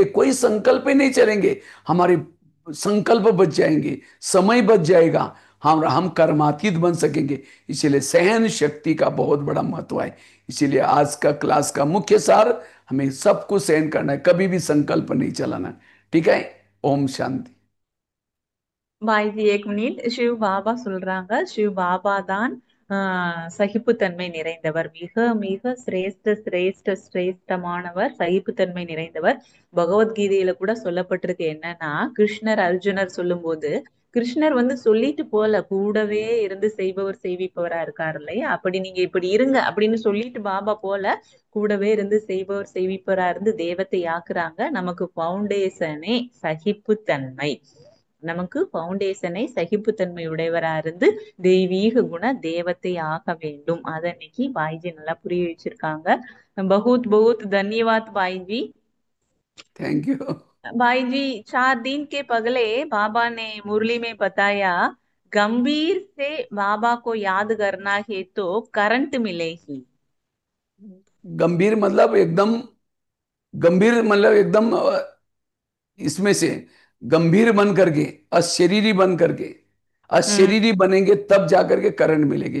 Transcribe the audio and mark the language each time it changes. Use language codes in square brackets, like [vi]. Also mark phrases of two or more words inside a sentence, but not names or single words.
[hi] कोई संकल्प ही नहीं चलेंगे, हमारे संकल्प बच जाएंगे, समय बच जाएगा, हम कर्मातीत बन सकेंगे। इसीलिए सहन शक्ति का बहुत बड़ा महत्व है। इसीलिए आज का क्लास का मुख्य सार, हमें सबको सहन करना है, कभी भी संकल्प नहीं चलाना। ठीक है, ओम शांति। பாய்ஜி एक மினிட். [ta] சிவ பாபா சொல்றாங்க, சிவ பாபா தான் சகிப்புத்தன்மை நிறைந்தவர், மிக மிக சிரேஷ்ட சிரேஷ்ட சிரேஷ்டமானவர், சகிப்புத்தன்மை நிறைந்தவர். பகவத்கீதையில கூட சொல்லப்பட்டிருக்கு என்னன்னா, கிருஷ்ணர் அர்ஜுனர் சொல்லும் போது, கிருஷ்ணர் சொல்லிட்டு போல, கூடவே இருந்து செய்பவர் செய்விப்பவரா இருக்காரு இல்லையா? அப்படி நீங்க இப்படி இருங்க அப்படின்னு சொல்லிட்டு பாபா போல, கூடவே இருந்து செய்பவர் செய்விப்பவரா இருந்து தேவத்தை ஆக்குறாங்க. நமக்கு பவுண்டேஷனே சகிப்புத்தன்மை. நமக்கு பவுண்டேஷனை சகிப்புத்தன்மை உடையவரா இருந்து தெய்வீக குண தேவத்தை ஆக வேண்டும். அத இன்னைக்கு பாய்ஜி நல்லா புரிய வச்சிருக்காங்க. [hi] बहुत बहुत धन्यवाद भाई जी। [en] thank you [hi] भाई जी, 4 दिन के पगले बाबा ने मुरली में बताया, गंभीर से बाबा को याद करना है तो करंट मिलेगी। गंभीर मतलब एकदम, गंभीर मतलब एकदम इसमें से गंभीर बन करके, अशरीरी बन करके, अशरीरी बनेंगे तब जाकर के करंट मिलेगी।